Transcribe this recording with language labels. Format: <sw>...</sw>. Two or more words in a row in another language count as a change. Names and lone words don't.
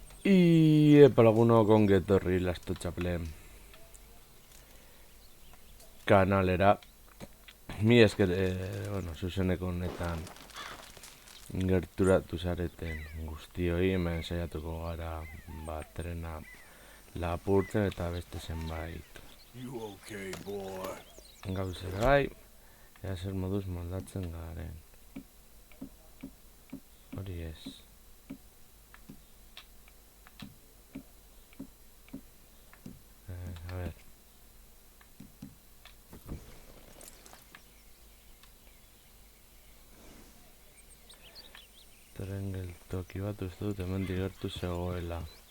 <eu>Epa lagunok ongi etorri Lasto Txaplen kanalera. Mi esker, zuzeneko honetan gerturatu zareten guztioi, hemen saiatuko gara trena lapurtzen eta beste zenbait</eu> <en>You okay, boy?</en> <eu>gauzera bai, ea zer moduz moldatzen garen. Hori ez.</eu> <es>A ver.</es> <eu>Tren geltoki bat uste dut hemen gertu zegoela.</eu>